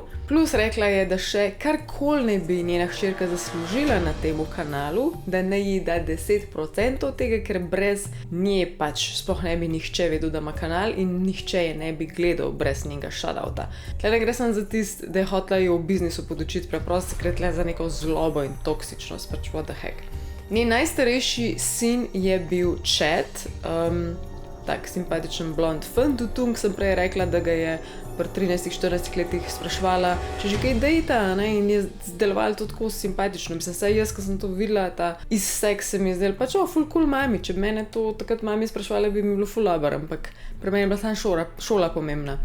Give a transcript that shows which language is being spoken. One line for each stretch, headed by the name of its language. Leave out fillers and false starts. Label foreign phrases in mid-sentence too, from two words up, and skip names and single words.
Slovenian: Plus rekla je, da še karkoli ne bi njena hčerka zaslužila na temu kanalu, da ne ji da 10% tega, ker brez nje pač sploh ne bi nihče vedel, da ima kanal in nihče je ne bi gledal brez njega shoutouta. Tle gre sem za tist, da je hotela jo v biznisu podučiti preprosto, ker tle za neko zlobo in toksičnost, pač
English: what the heck.
Slovenian: Njen najstarejši sin je bil Chad, tak simpatičen blond fant, tudi sem prej rekla, da ga je pri 13-14 letih spraševala, če že kaj dejta, ne, in je delovalo to tako simpatično. Mislim, saj jaz, ko sem to videla, ta izsek se mi je zdel, pač ful cool mami, če bi mene to takrat mami spraševala, bi mi bilo ful dober, ampak pri meni je bila samo šola pomembna.